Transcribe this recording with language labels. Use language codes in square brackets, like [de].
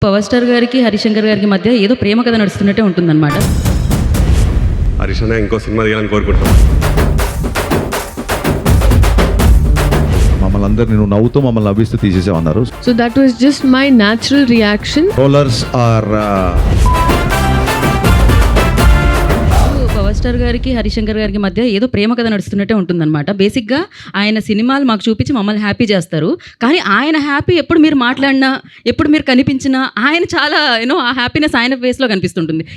[te] Power star గారికి హరిశంకర్ గారికి మధ్య ఏదో ప్రేమ కథ నడుస్తున్నట్టే ఉంటుందన్నమాట. హరీష్ అన్న ఇంకో సినిమా తీయాలని కోరుకుంటున్నాం. మమ్మల్ని అందరినీ నువ్వు నవ్వుతూ మమ్మల్ని నవ్విస్తూ తీసేసామన్నారు. [en] So that was just my natural reaction. Rollers or [te] power star గారికి హరిశంకర్ గారికి మధ్య ఏదో ప్రేమ కథ నడుస్తున్నట్టే ఉంటుందన్నమాట. బేసిక్గా ఆయన సినిమాలు మాకు చూపించి మమ్మల్ని హ్యాపీ చేస్తారు. కానీ ఆయన హ్యాపీ ఎప్పుడు మీరు మాట్లాడినా, ఎప్పుడు మీరు కనిపించినా ఆయన చాలా ఆ హ్యాపీనెస్ ఆయన ఫేస్లో కనిపిస్తుంటుంది.